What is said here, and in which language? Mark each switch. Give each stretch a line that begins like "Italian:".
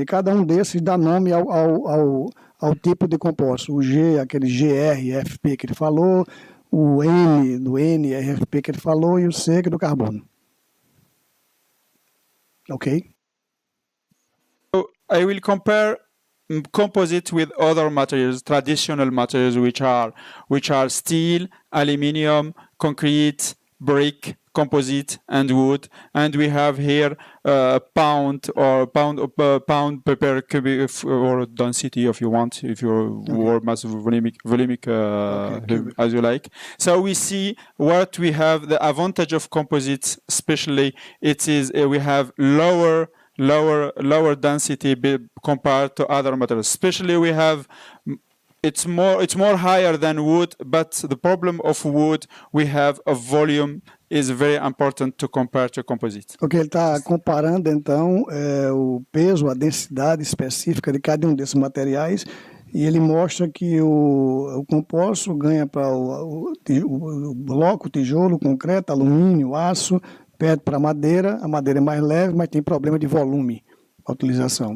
Portuguese: E cada um desses dá nome ao tipo de composto. O G, aquele GRFP que ele falou, o N, do NRFP que ele falou, e o C, que é do carbono. Ok?
English: So I will compare composite with other materials, traditional materials, which are steel, aluminium, concrete, brick, composite, and wood, and we have here pound per cubic or density, if you want, if you word mass volumic as you like. So we see what we have. The advantage of composites, especially, it is we have lower density compared to other materials. Especially we have. It's more higher than wood, but the problem of wood, we have a volume is very important to compare to composite.
Portuguese: Ok, ele está comparando então o peso, a densidade específica de cada um desses materiais, e ele mostra que o composto ganha para o bloco, o tijolo, o concreto, alumínio, aço, perde para a madeira é mais leve, mas tem problema de volume. A utilização.